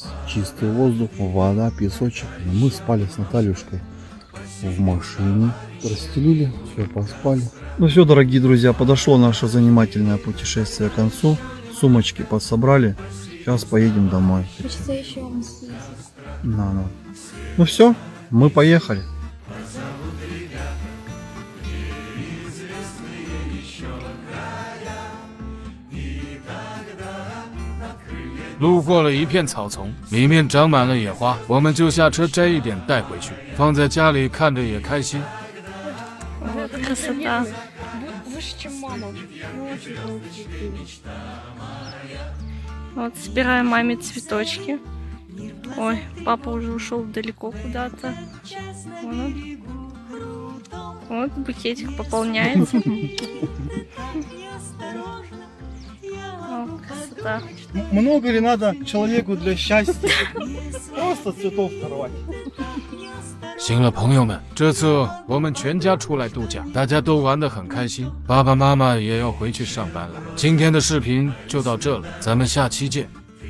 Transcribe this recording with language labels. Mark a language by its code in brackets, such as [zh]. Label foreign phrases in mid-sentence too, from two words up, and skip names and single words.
[ru] Чистый воздух, вода, песочек. Мы спали с Натальюшкой в машине. Расстелили, все, поспали. Ну все, дорогие друзья, подошло наше занимательное путешествие к концу. Сумочки подсобрали. Сейчас поедем домой. Хочется еще вам съездить. Ну все, мы поехали. [zh] 路过了一片草丛，里面长满了野花，我们就下车摘一点带回去，放在家里看着也开心。 [ru] Вот красота. Вот собираем маме цветочки. Ой, папа уже ушел далеко куда-то. Вот букетик пополняется. О, красота. Много ли надо человеку для счастья? Просто цветов сорвать. [zh] 行了，朋友们，这次我们全家出来度假，大家都玩得很开心，爸爸妈妈也要回去上班了。今天的视频就到这了，咱们下期见。